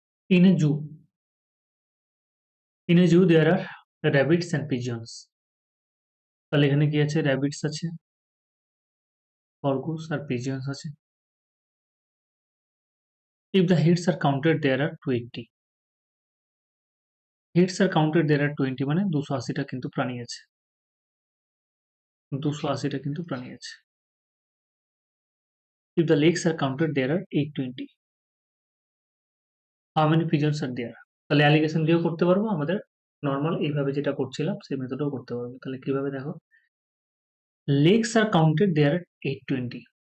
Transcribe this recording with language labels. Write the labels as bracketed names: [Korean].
[English] In a zoo, there are rabbits and pigeons. [Bangla] তাহলে এখানে কি আছে? rabbits আছে, খরগোশ আর pigeons আছে। [English] If the heads are counted, there are 20. Heads are counted, there are 20 [Bangla] মানে 280টা কিন্তু প্রাণী আছে। 280টা কিন্তু প্রাণী আছে। [English] If the legs are counted, there are 820. How many pigeons are there? [Bangla] তাহলে অ্যালিগেশন দিয়েও করতে পারবো, আমাদের নর্মাল এইভাবে যেটা করছিলাম সেই মেথডেও করতে পারবো। তাহলে কিভাবে দেখো? [English] legs are counted, there are 820.